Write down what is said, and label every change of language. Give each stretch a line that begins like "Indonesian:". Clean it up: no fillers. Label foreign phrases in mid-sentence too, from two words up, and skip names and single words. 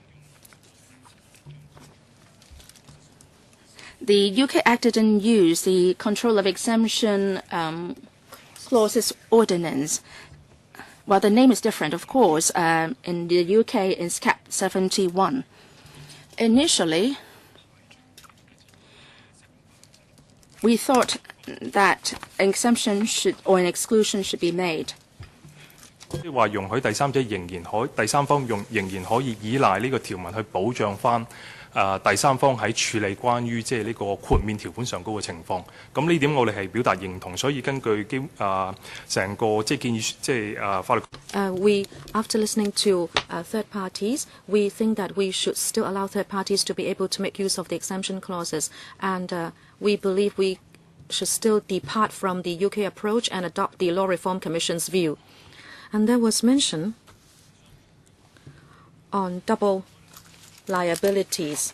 English: The UK Act didn't use the control of exemption clauses ordinance. Well, the name is different, of course. In the UK, it's Cap 71. Initially, we thought that an exemption or an exclusion should be made.
Cantonese: 即係話容許第三者第三方仍然可以依賴呢個條文去保障翻第三方喺處理關於即係呢個豁免條款上高嘅情況。咁呢點我哋係表達認同，所以根據成個即係建議即係法律。
English: We, after listening to third parties, we think that we should still allow third parties to be able to make use of the exemption clauses, and we believe we should still depart from the UK approach and adopt the Law Reform Commission's view. And there was mention on double liabilities.